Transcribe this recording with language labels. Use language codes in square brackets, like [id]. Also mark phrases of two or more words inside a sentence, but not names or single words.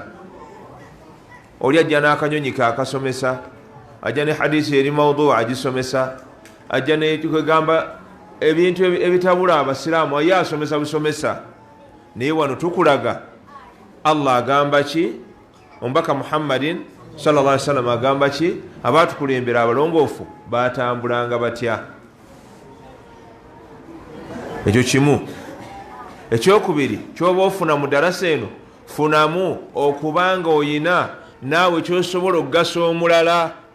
[lg] Oli ajja n'akanyonyi kaakasomesa, ajja ne hadisi eri mawduu agisomesa, ajja nekigamba ebintu ebitabula abasiraamu aye asomesa busomesa. Naye wano tukulaga Allah agamba ki? Omubaka Muhammadin sallallahu alaihi wasallam agamba ki? Abaatukulembera abalongoofu baatambulanga batya? Ekyo kimu. Ekyokubiri kyoba ofuna mu darasa eno, funamu okubanga oyina naawe kyosobola okugasa omulala.